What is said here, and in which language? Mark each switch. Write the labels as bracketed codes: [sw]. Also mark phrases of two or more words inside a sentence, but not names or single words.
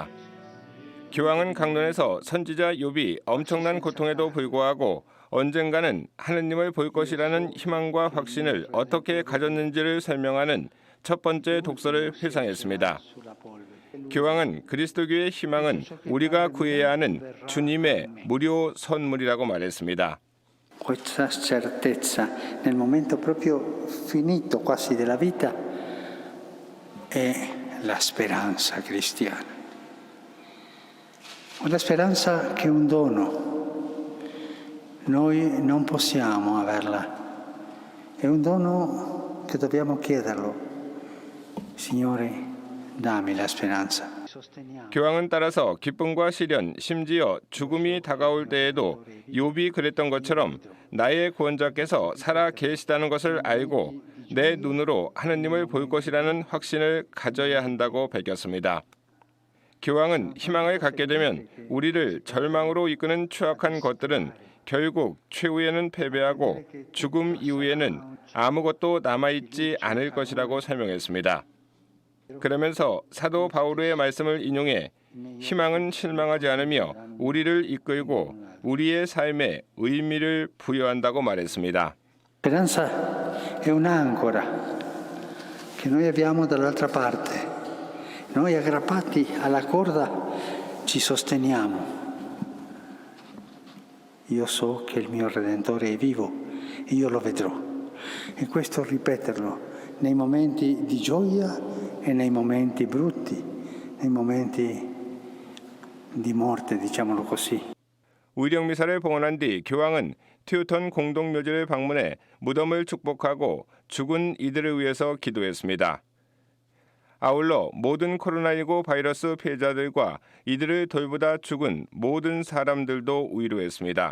[ko] 교황은 강론에서 선지자 욥이 엄청난 고통에도 불구하고 언젠가는 하느님을 볼 것이라는 희망과 확신을 어떻게 가졌는지를 설명하는 첫 번째 독서를 회상했습니다. 교황은 그리스도교의 희망은 우리가 구해야 하는 주님의 무료 선물이라고 말했습니다. [it] Questa certezza nel momento proprio finito quasi della vita è la speranza cristiana. Una speranza che è un dono. Noi non possiamo averla. È un dono che dobbiamo chiederlo. Signore, dammi la speranza. [ko] 교황은 따라서 기쁨과 시련, 심지어 죽음이 다가올 때에도 욥이 그랬던 것처럼 나의 구원자께서 살아 계시다는 것을 알고 내 눈으로 하느님을 볼 것이라는 확신을 가져야 한다고 밝혔습니다. 교황은 희망을 갖게 되면 우리를 절망으로 이끄는 추악한 것들은 결국 최후에는 패배하고 죽음 이후에는 아무것도 남아있지 않을 것이라고 설명했습니다. 그러면서 사도 바오로의 말씀을 인용해 희망은 실망하지 않으며 우리를 이끌고 우리의 삶에 의미를 부여한다고 말했습니다. [it] Speranza è un'ancora che noi abbiamo dall'altra parte. Noi aggrappati alla corda ci sosteniamo. Io so che il mio Redentore è vivo e io lo vedrò. E questo ripeterlo nei momenti di gioia e nei momenti brutti, nei momenti di morte, diciamolo così. [ko] 위령 미사를 봉헌한 뒤 교황은 튜턴 공동묘지를 방문해 무덤을 축복하고 죽은 이들을 위해서 기도했습니다. 아울러 모든 코로나19 바이러스 피해자들과 이들을 돌보다 죽은 모든 사람들도 위로했습니다.